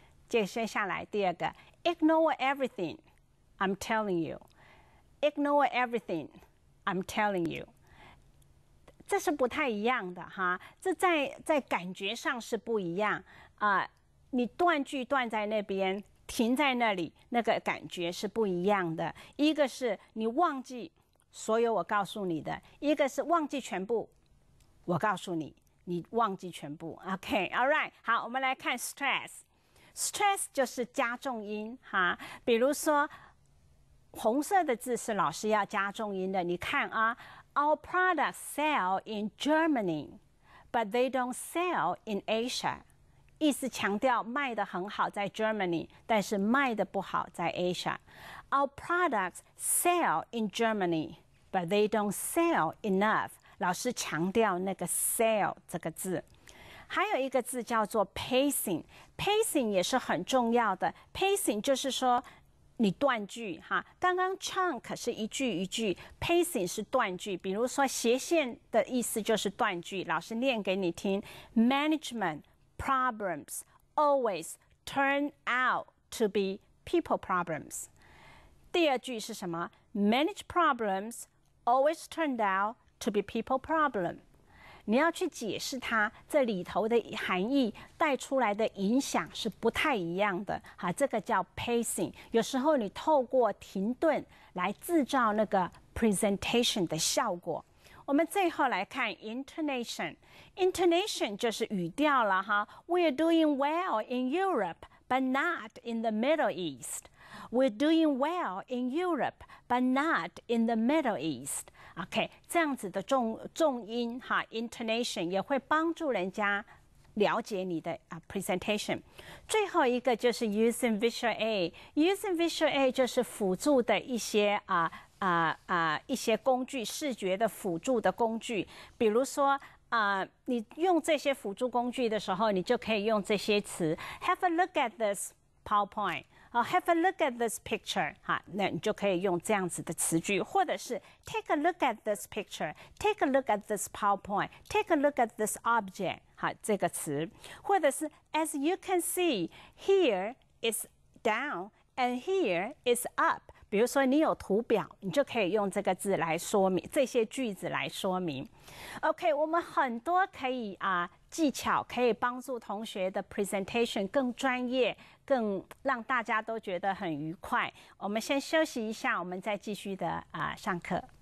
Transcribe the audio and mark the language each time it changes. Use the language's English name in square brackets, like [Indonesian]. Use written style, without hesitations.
[Chinese] 接下来第2个 [English] ignore everything I'm telling you， [Chinese] ignore everything I'm telling you， 这是不太一样的哈，这在感觉上是不一样你断句断在那边，停在那里，那个感觉是不一样的。一个是你忘记所有我告诉你的，一个是忘记全部。我告诉你，你忘记全部。 [English] OK，all right， [Chinese] 好，我们来看 stress。stress 就是加重音哈，比如说红色的字是老师要加重音的。你看 [English] Our products sell in Germany, but they don't sell in Asia。 [Chinese] 意思强调卖得很好在 Germany， 但是卖得不好在 Asia。 [English] Our products sell in Germany, but they don't sell enough。 [Chinese] 老师强调那个 sell 这个字。还有一个字叫做 pacing，pacing 也是很重要的。 pacing 就是说你断句哈，刚刚 chunk 是一句一句 ，pacing 是断句。比如说斜线的意思就是断句，老师念给你听 ： [English] Management problems always turn out to be people problems。 [Chinese] 第2句是什么 [English] ？Manage problems always turned out to be people problem。 [Chinese] 你要去解释它这里头的含义带出来的影响是不太一样的哈，这个叫 pacing。有时候你透过停顿来制造那个 presentation 的效果。我们最后来看 intonation，intonation 就是语调了哈。 [English] We're doing well in Europe, but not in the Middle East。We're doing well in Europe, but not in the Middle East。OK， [Chinese] 这样子的重音哈 [English] ，intonation [Chinese] 也会帮助人家了解你的presentation。最后一个就是 using visual aid，using visual aid 就是辅助的一些一些工具，视觉的辅助的工具。比如说你用这些辅助工具的时候，你就可以用这些词 [English] ：Have a look at this PowerPoint。Have a look at this picture， [Chinese] 哈，那你就可以用这样子的词句，或者是 [English] Take a look at this picture，Take a look at this PowerPoint，Take a look at this object， [Chinese] 哈，这个词，或者是 [English] As you can see，here is down and here is up。 [Chinese] 比如说你有图表，你就可以用这个字来说明这些句子来说明。 OK， 我们很多可以技巧可以帮助同学的 presentation 更专业，更让大家都觉得很愉快。我们先休息一下，我们再继续的上课。